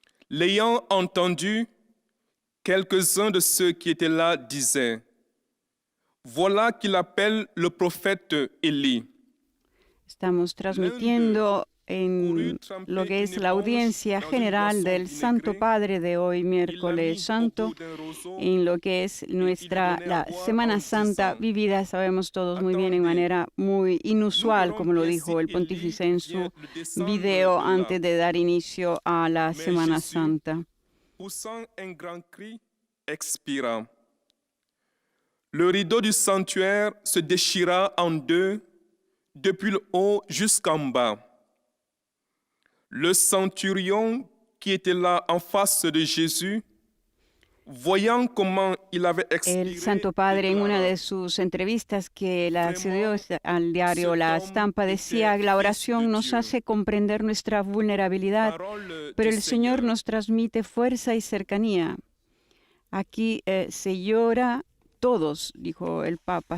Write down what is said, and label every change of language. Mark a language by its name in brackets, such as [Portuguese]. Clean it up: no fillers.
[French] L'ayant entendu, quelques-uns de ceux qui étaient là disaient: voilà qu'il appelle le prophète Élie. [Spanish] Estamos transmitiendo en lo que es la audiencia general del Santo Padre de hoy, miércoles santo, en lo que es la Semana Santa vivida, sabemos todos muy bien, en manera muy inusual, como lo dijo el pontífice en su video antes de dar inicio a la Semana Santa. [French] Poussant un grand cri, expira. Le rideau du sanctuaire se déchira en deux, depuis le haut jusqu'en bas. Le centurion qui était là en face de Jésus, voyant comment il avait expiré, [Spanish] El Santo Padre, en una de sus entrevistas que la accedió al diario La Estampa, decía: la oración nos hace comprender nuestra vulnerabilidad, pero el Señor nos transmite fuerza y cercanía. Aquí se llora todos, dijo el Papa.